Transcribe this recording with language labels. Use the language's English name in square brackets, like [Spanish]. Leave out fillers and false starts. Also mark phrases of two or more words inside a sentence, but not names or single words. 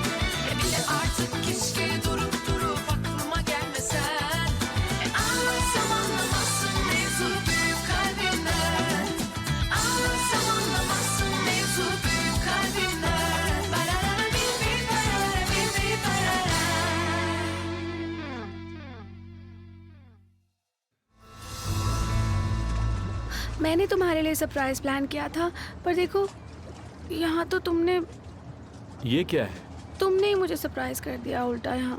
[Turkish] Bile artık keşke durup durup aklıma gelmesen. Anlatsam anlamazsın mevzu büyük kalbimden. Anlatsam anlamazsın mevzu büyük kalbimden. Barara bir barara bir barara. [Hindi] मैंने तुम्हारे लिए [English] surprise plan [Hindi] किया था, पर देखो यहाँ तो तुमने ये क्या है? तुमने ही मुझे सरप्राइज कर दिया उल्टा यहाँ।